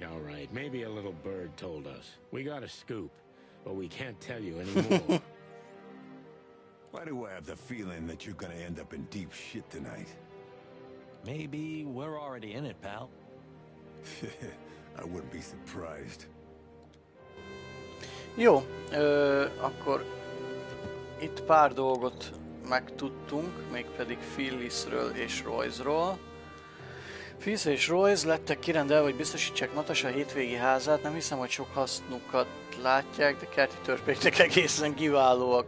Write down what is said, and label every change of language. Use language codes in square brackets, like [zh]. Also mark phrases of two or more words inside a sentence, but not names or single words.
[en] Maybe a little bird told us. We got a scoop, but we can't tell you anymore. Why do I have the feeling that you're gonna end up in deep shit tonight? Maybe we're already in it, pal. I wouldn't be surprised. [hu] Jó, akkor itt pár dolgot megtudtunk, mégpedig Phyllisről és Royce-ról. Phyllis és Royce lettek kirendelve, hogy biztosítsák Natasha hétvégi házát. Nem hiszem, hogy sok hasznukat látják, de kerti törpéknek egészen kiválóak.